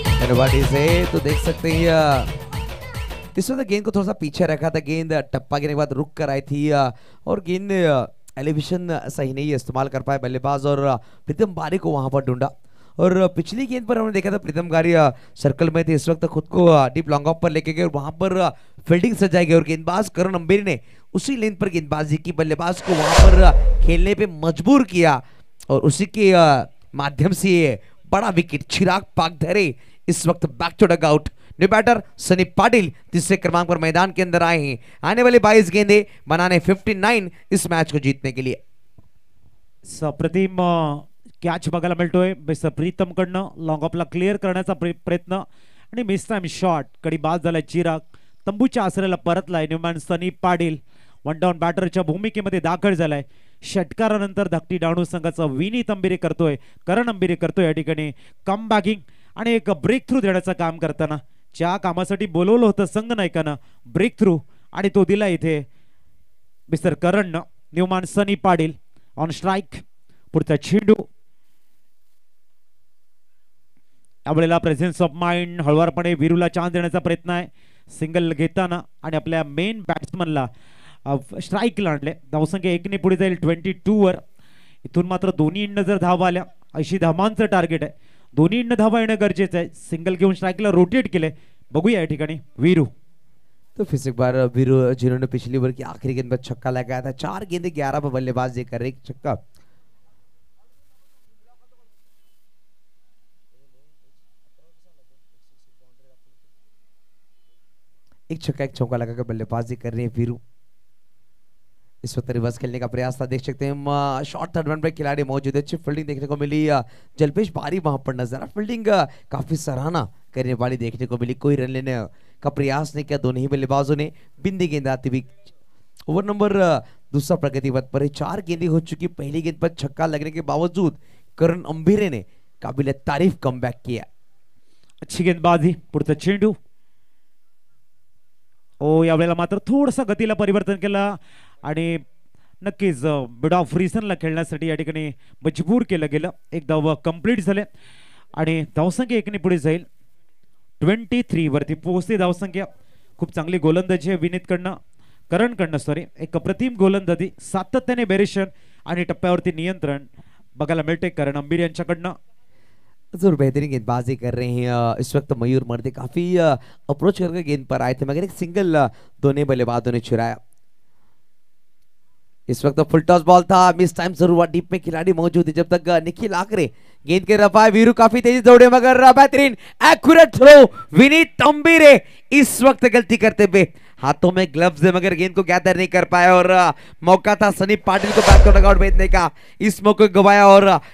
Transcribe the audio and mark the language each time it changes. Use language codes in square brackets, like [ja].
[hi] से तो देख सकते हैं इस वक्त गेंद को थोड़ा सा पीछे रखा था गेंद टप्पा गिरने के बाद रुक कर आई थी और गेंद एलिवेशन सही नहीं इस्तेमाल कर पाए बल्लेबाज और प्रीतम बारी को वहां पर ढूंढा और पिछली गेंद पर हमने देखा था प्रीतम बारी सर्कल में थे इस वक्त खुद को डीप लॉन्ग ऑफ पर लेके गए और वहां पर फील्डिंग सजाई गई और गेंदबाज करण अंबेरी ने उसी लेन पर गेंदबाजी की बल्लेबाज को वहां पर खेलने पे मजबूर किया और उसी के माध्यम से बड़ा विकेट चिराग पागधरे इस वक्त back to dug out new batter Sunny Patil तीसरे क्रमांक पर मैदान के अंदर आए हैं आने वाले 22 गेंदे बनाने 59 इस मैच को जीतने के लिए [mr] सप्रतिम कॅच बघायला मिळतोय मिस्टर प्रीतम कडनं लॉंग ऑफला क्लिअर करण्याचा प्रयत्न आणि मिस टाइम शॉट कडी बाद झालाय चिराग तंबूच्या आसऱ्याला परतलाय न्यूमॅन सनी पाटील वन डाऊन बॅटरच्या भूमिकेमध्ये दाखल झालाय षटकारानंतर धाकटी डाणू संघाचा विनीत अंबिरे करतोय करण अंबिरे करतोय या ठिकाणी कम बॅकिंग आणि एक ब्रेक थ्रू देण्याचं काम करताना ज्या कामासाठी बोलवलं होतं संघ नायकानं ब्रेक थ्रू आणि तो दिला इथे mister Karan Newman Sunny Patil on strike पुढचा चेंडू यावेळेला प्रेझेन्स ऑफ माइंड हळवारपणे वीरूला चान्स देण्याचा प्रयत्न आहे सिंगल घेताना आणि आपल्या मेन बॅट्समनला स्ट्राईकला आणले धावसंख्या 1 ने पुढे जाईल 22 वर इथून मात्र दोन्ही इंड जर धावा आल्या 80 धावांचं टार्गेट आहे दोन्ही इंड धावा येणं गरजेचं आहे सिंगल घेऊन स्ट्राईकला रोटेट केले बघूया या ठिकाणी वीरू [hi] तो फिर से एक बार वीरू जिन्होंने पिछली ओवर की आखिरी गेंद पर छक्का लगाया था 4 गेंदे 11 पर बल्लेबाजी कर रहे एक छक्का एक छक्का एक चौका लगाकर बल्लेबाजी कर रहे हैं वीरू इस वक्त रिवर्स खेलने का प्रयास था देख सकते हैं हम शॉर्ट थर्ड रन पे खिलाड़ी मौजूद है अच्छी फील्डिंग देखने को मिली जल्पेश बारी वहां पर नजर फील्डिंग काफी सराहना करने वाली देखने को मिली कोई रन लेने का प्रयास नहीं किया दोनों ही बल्लेबाजों ने बिंदी गेंद आती हुई ओवर नंबर दूसरा प्रगति पथ पर 4 गेंदें हो चुकी पहली गेंद पर छक्का लगने के बावजूद करण अंभीरे ने काबिल तारीफ कमबॅक किया अच्छी गेंदबाजी [mr] पुढचा चेंडू ओ यावेळेला मात्र थोडंसं गतीला परिवर्तन केलं आणि नक्कीच मिड ऑफ रिजनला खेळण्यासाठी या ठिकाणी मजबूर केलं गेलं एक धाव कंप्लीट झाले आणि धावसंख्या 1 ने पुढे जाईल 23 वरती पोहोचते धावसंख्या खूप चांगली गोलंदाजी विनीत कडनं करण कडनं सॉरी एक अप्रतिम गोलंदाजी सातत्याने बेरेशन आणि टप्प्यावरती नियंत्रण बघायला मिळते करण अंबीर यांच्याकडनं [hi] जरूर बेहतरीन गेंदबाजी कर रहे हैं इस वक्त मयूर मर्दे काफी अप्रोच करके गेंद पर आए थे मगर एक सिंगल दोनों बल्लेबाजों ने चुराया इस वक्त फुल टॉस बॉल था मिस टाइम जरूर हुआ डीप में खिलाड़ी मौजूद है जब तक निखिल आकरे गेंद के रफा वीरू काफी तेजी दौड़े मगर बेहतरीन एक्यूरेट थ्रो विनीत अंबीरे इस वक्त गलती करते हुए हाथों में ग्लव्स है मगर गेंद को गैदर नहीं कर पाया और मौका था सनी पाटिल को बैक टू डगआउट भेजने का इस मौके को गवाया और